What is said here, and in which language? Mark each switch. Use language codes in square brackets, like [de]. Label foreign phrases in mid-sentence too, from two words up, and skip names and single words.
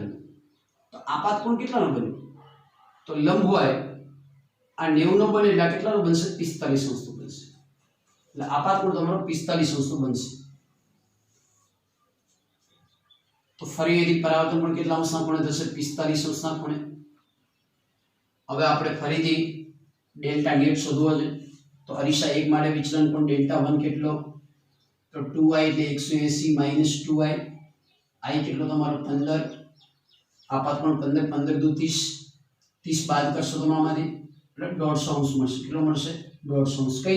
[gu] તો આપાત કોણ કેટલાનો બને? તો લંબ હોય આ 90 નો બને એટલે કેટલાનો બનશે? 45 અંશનો બનશે. એટલે આપાત કોણ તમારો 45 અંશનો બનશે. તો ફરી એની પરાવર્તન પણ કેટલા અંશના ખૂણે થશે? 45 અંશના ખૂણે. હવે આપણે ફરીથી [en] delta net [gu] शोधવો છે તો અરીસા 1 માટે વિચલન કોણ ડેલ્ટા 1 કેટલો તો 2i એટલે 180 - 2i i કેટલો તમારો 15 આપાત કોણ 15 15 દુ 30 30 બાદ કરશો તો આમાંથી એટલે 150 અંશ મળશે કેટલો મળશે 150 અંશ કઈ